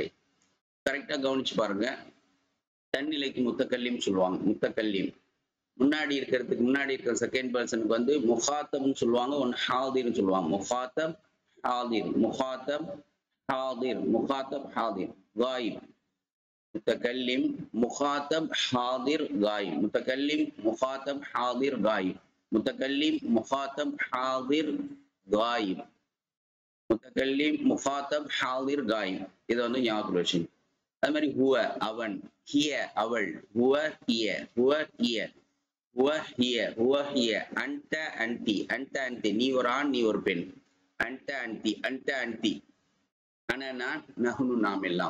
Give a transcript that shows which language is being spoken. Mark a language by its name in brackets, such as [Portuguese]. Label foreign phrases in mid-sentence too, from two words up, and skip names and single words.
[Tamil] கரெக்டா கவனிச்சு பாருங்க. தன்னிலைக்கு முத்தக்கல்லிம் சொல்லுவாங்க. முத்தக்கல்லிம் முன்னாடி இருக்கிற செகண்ட் பர்சனுக்கு முகாத்தப்னு சொல்லுவாங்க. ஒன்னு ஹாதிர்னு சொல்லுவாங்க. [Arabic] مخاطب حاضر مخاطب حاضر مخاطب حاضر. காயிப், متكلم مخاطب حاضر غائب. متكلم مخاطب حاضر غائب. متكلم مخاطب حاضر غائب. متكلم مخاطب حاضر غائب. [Tamil] இது வந்து ஞாபகம் வச்சுங்க. [Arabic] அது மாதிரி ஹுவ அவன், ஹிய அவள், هو هي هو هي هو هي هو هي أنت أنتِ أنت أنتِ, [Tamil] நீ ஒரு ஆண் நீ ஒரு பெண். [Arabic] أنت أنتِ أنت أنتِ أنا நான், நஹ்னு [Tamil] நாம் எல்லாம்.